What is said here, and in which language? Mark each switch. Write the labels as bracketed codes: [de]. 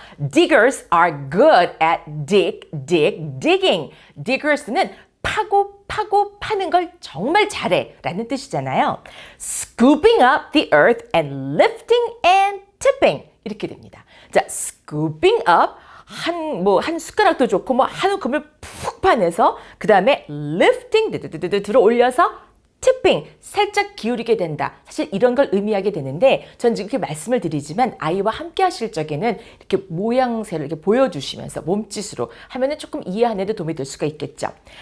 [en] Diggers are good at digging. [ko] Diggers는 파고 파는 걸 정말 잘해 라는 뜻이잖아요. [en] Scooping up the earth and lifting and tipping [ko] 이렇게 됩니다. 자, scooping up 한 숟가락도 좋고 한 금을 푹 파내서 그 다음에 lifting 들어 올려서 tipping 살짝 기울이게 된다. 사실 이런 걸 의미하게 되는데 전 지금 이렇게 말씀을 드리지만 아이와 함께 하실 적에는 이렇게 모양새를 이렇게 보여주시면서 몸짓으로 하면은 조금 이해하는 데 도움이 될 수가 있겠죠.